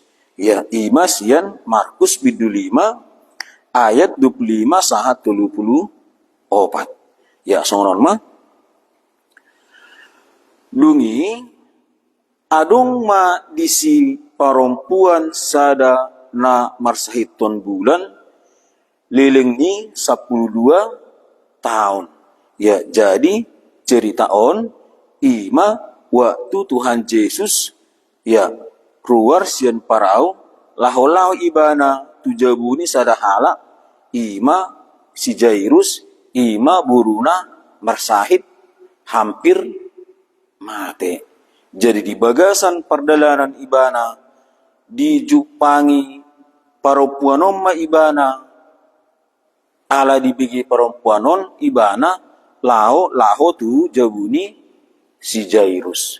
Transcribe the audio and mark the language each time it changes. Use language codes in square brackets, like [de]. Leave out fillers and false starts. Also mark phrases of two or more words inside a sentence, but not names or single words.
[bbc] Ya, imas yan Markus bidu 5 ayat 25 sahat 34. Ya, songon mah dungi adong ma disi perempuan sada na marsahiton bulan leleng ni 12 tahun. Ya, jadi cerita on ima waktu Tuhan Yesus ya keluar sian parau laho-laho ibana tujabuni sada halak ima si Jairus, ima buruna marsahit hampir mati. Jadi di bagasan perdalanan ibana, dijupangi perempuanon ma ibana, ala dibigi perempuanon ibana, laho tu jabuni si Jairus.